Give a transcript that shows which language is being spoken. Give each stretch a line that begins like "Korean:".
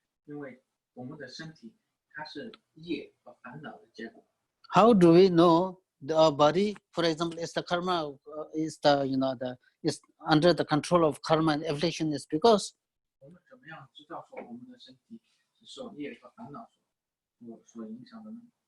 Chinese: 因为我们的身体它是业和烦恼的结果。
English: How do we know our body, for example, is the karma, is the, is under the control of karma and affliction? Is because
Chinese: 我们怎么样知道说我们的身体是受业和烦恼所影响的呢？